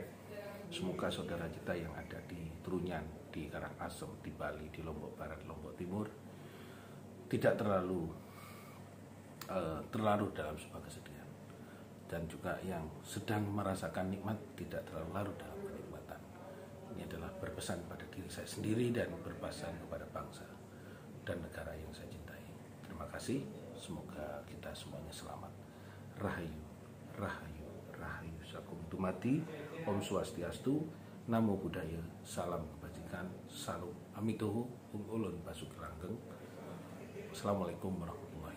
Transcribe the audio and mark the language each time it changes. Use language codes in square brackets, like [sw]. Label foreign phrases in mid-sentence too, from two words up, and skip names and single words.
[id] Semoga saudara kita yang ada di Trunyan, di Karangasem, di Bali, di Lombok Barat, Lombok Timur tidak terlalu terlarut dalam sebuah kesedihan, dan juga yang sedang merasakan nikmat tidak terlalu larut dalam kenikmatan. Ini adalah berpesan pada diri saya sendiri dan berpesan kepada bangsa dan negara yang saya cintai. Terima kasih, semoga kita semuanya selamat. Rahayu, rahayu, rahayu sakum tumati, [sa] Om Swastiastu, [pi] Namo Buddhaya, [id] salam kebajikan, salam amitohu, [jv] ulun basuki langgeng. [ar] السلام عليكم ورحمة الله وبركاته.